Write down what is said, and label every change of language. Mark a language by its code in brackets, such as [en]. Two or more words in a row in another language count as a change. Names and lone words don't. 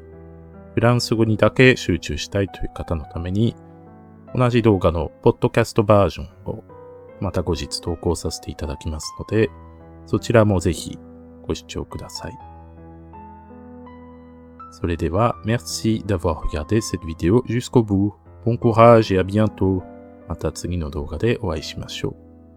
[ja] フランス語にだけ集中したいという方のために、同じ動画のポッドキャストバージョンをまた後日投稿させていただきますので、そちらもぜひご視聴ください。 [fr] それでは、merci d'avoir regardé cette vidéo jusqu'au bout. Bon courage et à bientôt. [ja] また次の動画でお会いしましょう。